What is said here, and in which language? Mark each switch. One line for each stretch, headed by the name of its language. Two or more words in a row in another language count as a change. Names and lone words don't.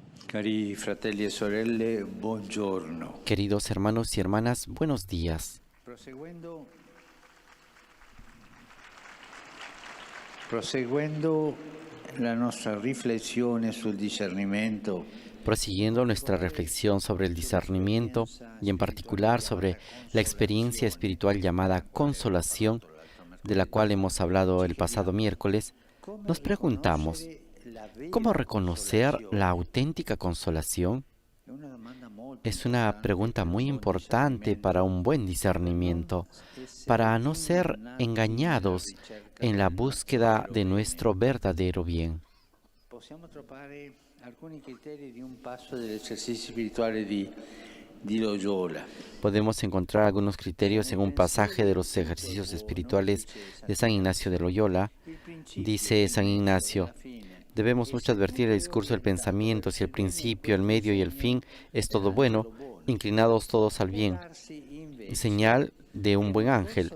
Italian: Cari fratelli e sorelle, buongiorno.
Spanish: Queridos hermanos y hermanas, buenos días.
Italian: Proseguendo la nostra riflessione sul discernimento,
Spanish: Prosiguiendo nuestra reflexión sobre el discernimiento y en particular sobre la experiencia espiritual llamada consolación, de la cual hemos hablado el pasado miércoles, nos preguntamos, ¿cómo reconocer la auténtica consolación? Es una pregunta muy importante para un buen discernimiento, para no ser engañados en la búsqueda de nuestro verdadero bien.
Italian: possiamo trovare alcuni criteri di un passo dell'esercizio spirituale di Loyola.
Spanish: Podemos encontrar algunos criterios en un pasaje de los ejercicios espirituales de San Ignacio de Loyola. Dice San Ignacio, debemos mucho advertir el discurso del pensamiento, si el principio, el medio y el fin es todo bueno, inclinados todos al bien, señal de un buen ángel.